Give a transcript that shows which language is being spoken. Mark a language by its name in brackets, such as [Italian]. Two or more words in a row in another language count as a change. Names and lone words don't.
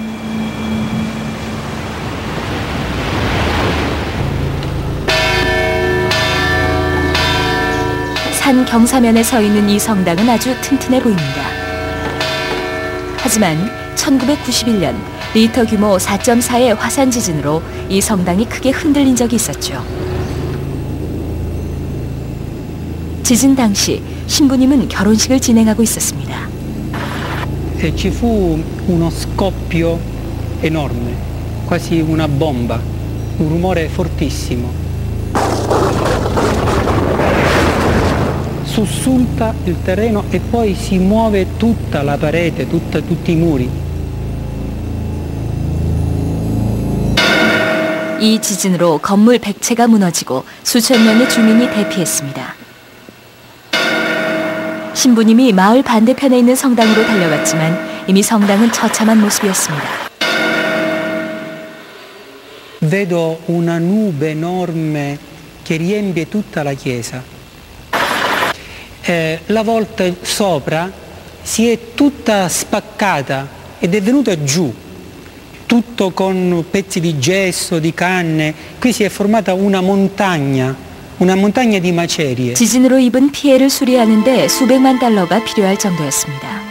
[Korean] 산 경사면에 서 있는 이 성당은 아주 튼튼해 보입니다. 하지만 1991년 리터 규모 4.4의 화산 지진으로 이 성당이 크게 흔들린 적이 있었죠. 지진 당시 신부님은 결혼식을 진행하고 있었습니다. [Italian] Ci fu uno scoppio enorme, quasi una bomba, un rumore fortissimo. Sussulta il terreno e poi si muove tutta la parete, tutti i muri. [Korean] 이 지진으로 건물 100채가 무너지고 수천 명의 주민이 대피했습니다. 신부님이 마을 반대편에 있는 성당으로 달려갔지만 이미 성당은 처참한 모습이었습니다. [Italian] Vedo una nube enorme che riempie tutta la chiesa. La volta sopra si è tutta spaccata ed è venuta giù, tutto con pezzi di gesso, di canne. Qui si è formata una montagna di macerie. [Korean] 지진으로 입은 피해를 수리하는데 수백만 달러가 필요할 정도였습니다.